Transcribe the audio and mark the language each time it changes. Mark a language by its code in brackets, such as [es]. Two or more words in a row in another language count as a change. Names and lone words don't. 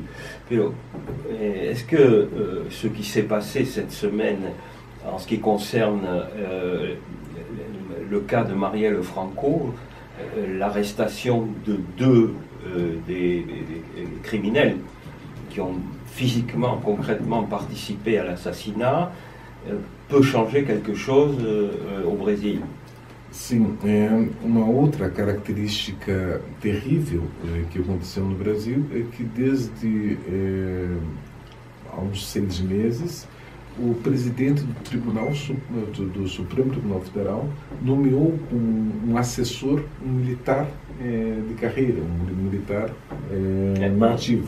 [fr] Est-ce que ce qui s'est passé cette semaine en ce qui concerne le cas de Marielle Franco, l'arrestation de deux des criminels qui ont physiquement, concrètement participé à l'assassinat, peut changer quelque chose au Brésil? [pt] Sim, uma outra característica terrível que aconteceu no Brasil é que desde há uns 6 meses o presidente do Tribunal do Supremo Tribunal Federal nomeou um assessor, um militar de carreira, um militar na ativa.